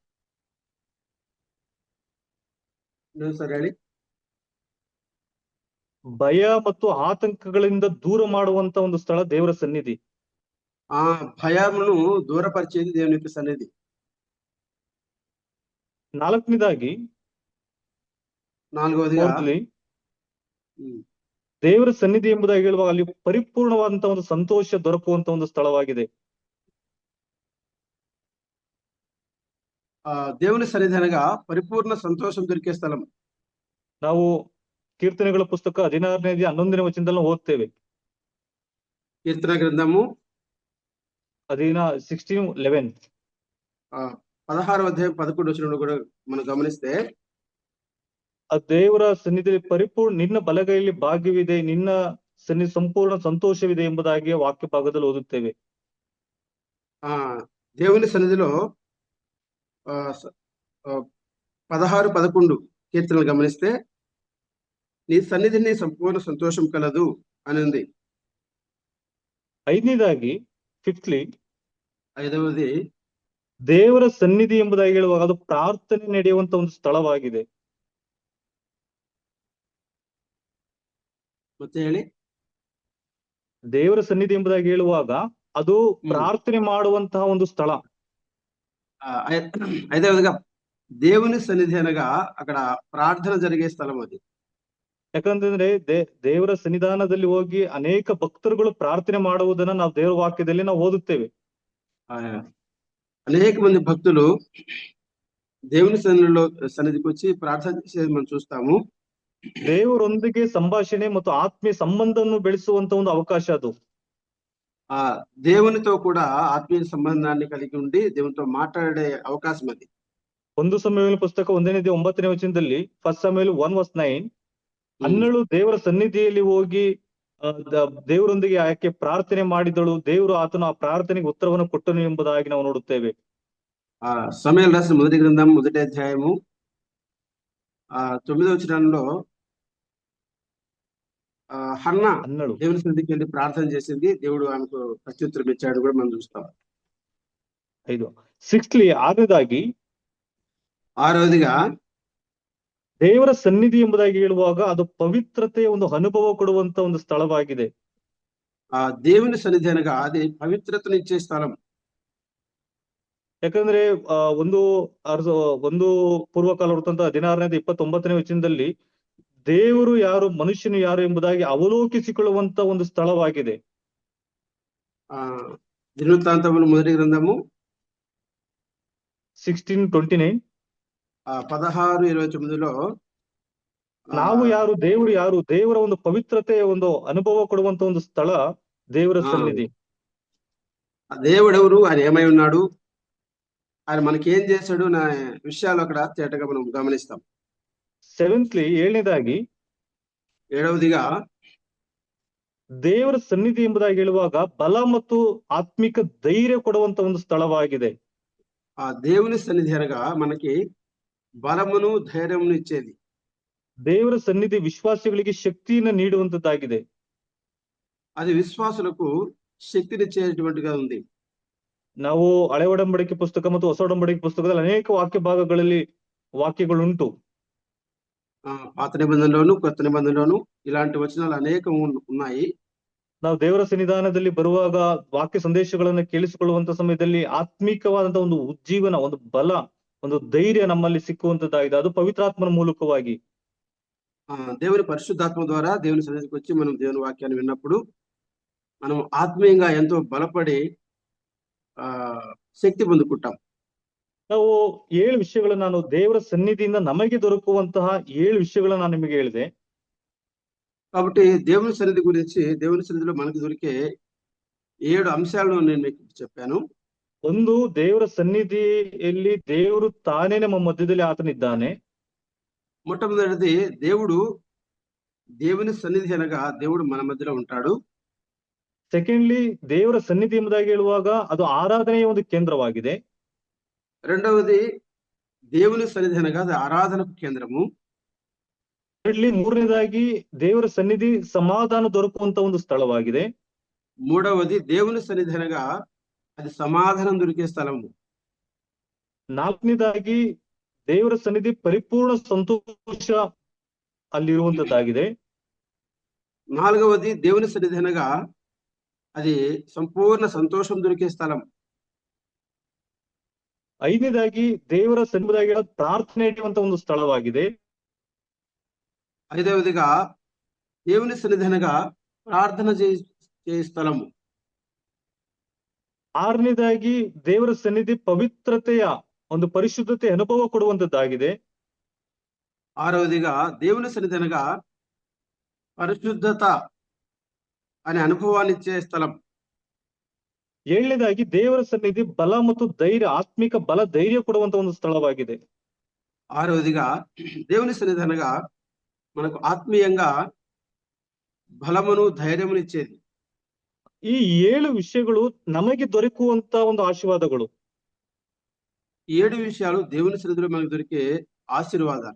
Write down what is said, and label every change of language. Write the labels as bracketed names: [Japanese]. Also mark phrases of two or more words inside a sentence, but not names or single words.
[Kannada] ಸರಿ ಹೇಳಿ. ಭಯ ಮತ್ತು ಆತಂಕಗಳಿಂದ ದೂರ ಮಾಡುವಂತ ಒಂದು ಸ್ಥಳ ದೇವರ ಸನ್ನಿಧಿ. [Telugu] ఆ భయమును దూరపరిచేది దేవుని యొక్క సన్నిధి. [Kannada] ನಾಲ್ಕನೇದಾಗಿ [Telugu] నాలుగవదిగా [Kannada] ದೇವರ ಸನ್ನಿಧಿ ಎಂಬುದಾಗಿ ಹೇಳುವಾಗ ಅಲ್ಲಿ ಪರಿಪೂರ್ಣವಾದಂತಹ ಒಂದು ಸಂತೋಷ ದೊರಕುವಂತ ಒಂದು ಸ್ಥಳವಾಗಿದೆ. [Telugu] దేవుని సన్నిధి అనగా పరిపూర్ణ సంతోషం దొరికే స్థలం. [Kannada] ನಾವು ಕೀರ್ತನೆಗಳ ಪುಸ್ತಕ 16ನೇ 11ನೇ ವಚನದಲ್ಲಿ ಓದ್ತೇವೆ. [Telugu] కీర్తన గ్రంథము 16:11 16వ అధ్యాయం 11వ వచనంలో కూడా మనం గమనిస్తే [Kannada] ಆ ದೇವರ ಸನ್ನಿಧಿಯಲ್ಲಿ ಪರಿಪೂರ್ಣ ನಿನ್ನ ಬಲಗೈಯಲ್ಲಿ ಭಾಗ್ಯವಿದೆ, ನಿನ್ನ ಸನ್ನಿಧಿ ಸಂಪೂರ್ಣ ಸಂತೋಷವಿದೆ ಎಂಬುದಾಗಿ ವಾಕ್ಯ ಭಾಗದಲ್ಲಿ ಓದುತ್ತೇವೆ. [Telugu] దేవుని సన్నిధిలో 16-11 కీర్తనలు గమనిస్తే నీ సన్నిధిని సంపూర్ణ సంతోషం కలదు అని ఉంది. [Kannada] ಐದನೇದಾಗಿ ಫಿಫ್ತ್ಲಿ [Telugu] ఐదవది [Kannada] ದೇವರ ಸನ್ನಿಧಿ ಎಂಬುದಾಗಿ ಹೇಳುವಾಗ ಅದು ಪ್ರಾರ್ಥನೆ ನಡೆಯುವಂತ ಒಂದು ಸ್ಥಳವಾಗಿದೆ. ಮತ್ತೆ ಹೇಳಿ. ದೇವರ ಸನ್ನಿಧಿ ಎಂಬುದಾಗಿ ಹೇಳುವಾಗ ಅದು ಪ್ರಾರ್ಥನೆ ಮಾಡುವಂತಹ ಒಂದು ಸ್ಥಳ. [Telugu] ఐదవదిగా దేవుని సన్నిధి అనగా అక్కడ ప్రార్థన జరిగే స్థలం అది. [Kannada] ಯಾಕಂತಂದ್ರೆ ದೇವರ ಸನ್ನಿಧಾನದಲ್ಲಿ ಹೋಗಿ ಅನೇಕ ಭಕ್ತರುಗಳು ಪ್ರಾರ್ಥನೆ ಮಾಡುವುದನ್ನ ನಾವು ದೇವರ ವಾಕ್ಯದಲ್ಲಿ ನಾವು ಓದುತ್ತೇವೆ. [Telugu] అనేక మంది భక్తులు దేవుని సన్నిధికి వచ్చి ప్రార్థన చేసేది మనం చూస్తాము. [Kannada] ದೇವರೊಂದಿಗೆ ಸಂಭಾಷಣೆ ಮತ್ತು ಆತ್ಮೀಯ ಸಂಬಂಧವನ್ನು ಬೆಳೆಸುವಂತ ಒಂದು ಅವಕಾಶ ಅದು. [Telugu] దేవునితో కూడా ఆత్మీయ సంబంధాన్ని కలిగి ఉండి దేవునితో మాట్లాడే అవకాశం అది. [Kannada] 1 ಸಮುವೇಲ ಪುಸ್ತಕ 1:9ನೇ ವಚನದಲ್ಲಿ 1 ಸಮುವೇಲ 1:9 ಅನ್ನಳು ದೇವರ ಸನ್ನಿಧಿಯಲ್ಲಿ ಹೋಗಿ ದೇವರೊಂದಿಗೆ ಆಕೆ ಪ್ರಾರ್ಥನೆ ಮಾಡಿದಳು, ದೇವರು ಆತನು ಆ ಪ್ರಾರ್ಥನೆಗೆ ಉತ್ತರವನ್ನು ಕೊಟ್ಟನು ಎಂಬುದಾಗಿ ನಾವು ನೋಡುತ್ತೇವೆ. [Telugu] సమూయేలు రాసిన మొదటి గ్రంథం 1వ అధ్యాయము 9వ వచనంలో హన్నా [Kannada] ಅನ್ನಳು [Telugu] దేవుని సన్నిధికి వెళ్ళి ప్రార్థన చేసింది, దేవుడు ఆమెకు ప్రత్యుత్తరం ఇచ్చాడు కూడా మనం చూస్తాం. 5 6th ఆరవదిగా [Kannada] ದೇವರ ಸನ್ನಿಧಿ ಎಂಬುದಾಗಿ ಹೇಳುವಾಗ ಅದು ಪವಿತ್ರತೆಯ ಒಂದು ಅನುಭವ ಕೊಡುವಂತ ಒಂದು ಸ್ಥಳವಾಗಿದೆ. [Telugu] దేవుని సన్నిధి అనగా అది పవిత్రతనిచ్చే స్థలం. [Kannada] ಯಾಕಂದ್ರೆ ಒಂದು ಪೂರ್ವಕಾಲ ವೃತ್ತಾಂತ 16:29ನೇ ವಚನದಲ್ಲಿ ದೇವರು ಯಾರು ಮನುಷ್ಯನು ಯಾರು ಎಂಬುದಾಗಿ ಅವಲೋಕಿಸಿಕೊಳ್ಳುವಂತ ಒಂದು ಸ್ಥಳವಾಗಿದೆ. [Telugu] దినవృత్తాంతములు మొదటి గ్రంథము 16:29 16-29లో [Kannada] ನಾವು ಯಾರು, ದೇವರು ಯಾರು, ದೇವರ ಒಂದು ಪವಿತ್ರತೆಯ ಒಂದು ಅನುಭವ ಕೊಡುವಂತ ಒಂದು ಸ್ಥಳ ದೇವರ ಸನ್ನಿಧಿ. [Telugu] దేవుడు ఎవరు, ఆయన ఏమై ఉన్నాడు, ఆయన మనకి ఏం చేశాడు నా విషయాలు అక్కడ తేటగా మనం గమనిస్తాం. [Kannada] 7th ಏಳನೇದಾಗಿ [Telugu] ఏడవదిగా [Kannada] ದೇವರ ಸನ್ನಿಧಿ ಎಂಬುದಾಗಿ ಹೇಳುವಾಗ ಬಲ ಮತ್ತು ಆತ್ಮಿಕ ಧೈರ್ಯ ಕೊಡುವಂತ ಒಂದು ಸ್ಥಳವಾಗಿದೆ. [Telugu] దేవుని సన్నిధి అనగా మనకి బలమును ధైర్యమును ఇచ్చేది. [Kannada] ದೇವರ ಸನ್ನಿಧಿ ವಿಶ್ವಾಸಿಗಳಿಗೆ ಶಕ್ತಿಯನ್ನು ನೀಡುವಂತದ್ದಾಗಿದೆ. [Telugu] అది విశ్వాసులకు శక్తినిచ్చేటువంటిగా ఉంది. [Kannada] ನಾವು ಹಳೆ ಒಡಂಬಡಿಕೆ ಪುಸ್ತಕ ಮತ್ತು ಹೊಸ ಒಡಂಬಡಿಕೆ ಪುಸ್ತಕದಲ್ಲಿ ಅನೇಕ ವಾಕ್ಯ ಭಾಗಗಳಲ್ಲಿ ವಾಕ್ಯಗಳುಂಟು. [Telugu] పాత నిబంధనలోను కొత్త నిబంధనలోను ఇలాంటి వచనాలు అనేకం ఉన్నాయి. [Kannada] ನಾವು ದೇವರ ಸನ್ನಿಧಾನದಲ್ಲಿ ಬರುವಾಗ ವಾಕ್ಯ ಸಂದೇಶಗಳನ್ನ ಕೇಳಿಸಿಕೊಳ್ಳುವಂತ ಸಮಯದಲ್ಲಿ ಆತ್ಮಿಕವಾದಂತಹ ಒಂದು ಉಜ್ಜೀವನ, ಒಂದು ಬಲ, ಒಂದು ಧೈರ್ಯ ನಮ್ಮಲ್ಲಿ ಸಿಕ್ಕುವಂತದ್ದಾಗಿದೆ. ಅದು ಪವಿತ್ರಾತ್ಮನ ಮೂಲಕವಾಗಿ [Telugu] దేవుని పరిశుద్ధాత్మ ద్వారా దేవుని సన్నిధికి వచ్చి మనం దేవుని వాక్యాన్ని విన్నప్పుడు మనం ఆత్మీయంగా ఎంతో బలపడి శక్తి పొందుకుంటాం. [Kannada] ನಾವು 7 ವಿಷಯಗಳು ನಾನು ದೇವರ ಸನ್ನಿಧಿಯಿಂದ ನಮಗೆ దొరుకుವಂತಹ 7 విషయాలను ನಾನು ನಿಮಗೆ ಹೇಳಿದೆ. [Telugu] కాబట్టి దేవుని సన్నిధి గురించి, దేవుని సన్నిధిలో మనకు దొరికే 7 అంశాలను నేను మీకు చెప్పాను. [Kannada] ಒಂದು, ದೇವರ ಸನ್ನಿಧಿಯಲ್ಲಿ ದೇವರು ತಾನೇ ನಮ್ಮ ಮಧ್ಯದಲ್ಲಿ ಆತನಿದ್ದಾನೆ. [Telugu] మొట్టమొదటిది దేవుని సన్నిధి అనగా దేవుడు మన మధ్యలో ఉంటాడు. [Kannada] ಸೆಕೆಂಡ್ಲಿ, ದೇವರ ಸನ್ನಿಧಿ ಎಂಬುದಾಗಿ ಹೇಳುವಾಗ ಅದು ಆರಾಧನೆಯ ಒಂದು ಕೇಂದ್ರವಾಗಿದೆ. [Telugu] రెండవది దేవుని సన్నిధి అనగా అది ఆరాధనకు కేంద్రము. [Kannada] ಥರ್ಡ್ಲಿ, ಮೂರನೇದಾಗಿ ದೇವರ ಸನ್ನಿಧಿ ಸಮಾಧಾನ ದೊರಕುವಂತ ಒಂದು ಸ್ಥಳವಾಗಿದೆ. [Telugu] మూడవది దేవుని సన్నిధి అనగా అది సమాధానం దొరికే స్థలము. [Kannada] ನಾಲ್ಕನೇದಾಗಿ ದೇವರ ಸನ್ನಿಧಿ ಪರಿಪೂರ್ಣ ಸಂತೋಷ ಅಲ್ಲಿರುವಂತದ್ದಾಗಿದೆ. [Telugu] నాలుగవది దేవుని సన్నిధి అనగా అది సంపూర్ణ సంతోషం దొరికే స్థలం. [Kannada] ಐದನೇದಾಗಿ ದೇವರ ಸನ್ನಿಧಿಯಾಗಿ ಪ್ರಾರ್ಥನೆ ಇಡುವಂತ ಒಂದು ಸ್ಥಳವಾಗಿದೆ. [Telugu] ఐదవదిగా దేవుని సన్నిధి అనగా ప్రార్థన చేసే స్థలము. [Kannada] ಆರನೇದಾಗಿ ದೇವರ ಸನ್ನಿಧಿ ಪವಿತ್ರತೆಯ ಒಂದು ಪರಿಶುದ್ಧತೆ ಅನುಭವ ಕೊಡುವಂತದ್ದಾಗಿದೆ. [Telugu] ఆరవదిగా దేవుని సన్నిధి అనగా పరిశుద్ధత అనే అనుభవాన్ని ఇచ్చే స్థలం. [Kannada] ಏಳನೇದಾಗಿ ದೇವರ ಸನ್ನಿಧಿ ಬಲ ಮತ್ತು ಧೈರ್ಯ, ಆತ್ಮಿಕ ಬಲ ಧೈರ್ಯ ಕೊಡುವಂತ ಒಂದು ಸ್ಥಳವಾಗಿದೆ. [Telugu] ఆరవదిగా దేవుని సన్నిధి అనగా మనకు ఆత్మీయంగా బలమును ధైర్యమును ఇచ్చేది. [Kannada] ಈ 7 ವಿಷಯಗಳು ನಮಗೆ ದೊರಕುವಂತ ಒಂದು ಆಶೀರ್ವಾದಗಳು. [Telugu] 7 విషయాలు దేవుని సన్నిధిలో మనకు దొరికే ఆశీర్వాదాలు.